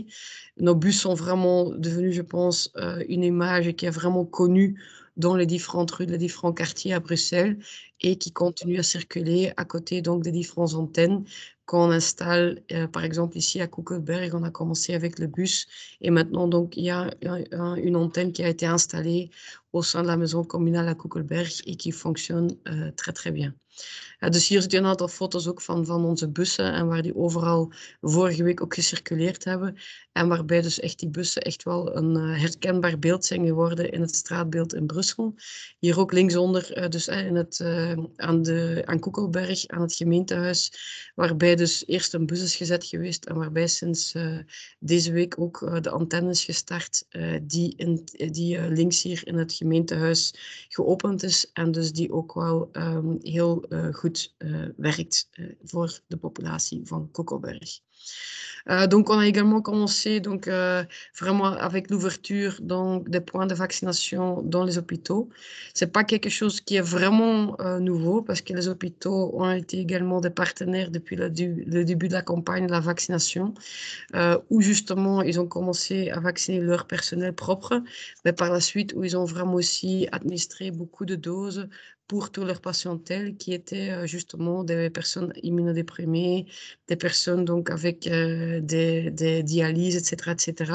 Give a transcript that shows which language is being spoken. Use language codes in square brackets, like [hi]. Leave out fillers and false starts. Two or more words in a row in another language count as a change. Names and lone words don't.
[fr] Nos bus sont vraiment devenus, je pense, une image qui est vraiment connue dans les différentes rues, les différents quartiers à Bruxelles et qui continue à circuler à côté donc des différentes antennes qu'on installe, par exemple ici à Koekelberg, on a commencé avec le bus et maintenant donc il y a une antenne qui a été installée au sein de la maison communale à Koekelberg et qui fonctionne très très bien. [nl] Dus hier zitten een aantal foto's ook van onze bussen en waar die overal vorige week ook gecirculeerd hebben. En waarbij dus echt die bussen echt wel een herkenbaar beeld zijn geworden in het straatbeeld in Brussel. Hier ook linksonder, dus aan Koekelberg, aan het gemeentehuis, waarbij dus eerst een bus is gezet geweest en waarbij sinds deze week ook de antenne is gestart die links hier in het gemeentehuis geopend is en dus die ook wel heel goed werkt voor de populatie van Koekelberg. [fr] Donc on a également commencé donc, vraiment avec l'ouverture des points de vaccination dans les hôpitaux. C'est pas quelque chose qui est vraiment nouveau parce que les hôpitaux ont été également des partenaires depuis le début de la campagne de la vaccination, où justement ils ont commencé à vacciner leur personnel propre, mais par la suite où ils ont vraiment aussi administré beaucoup de doses pour toute leur patientèle qui étaient justement des personnes immunodéprimées, des personnes donc avec des dialyses, etc., etc.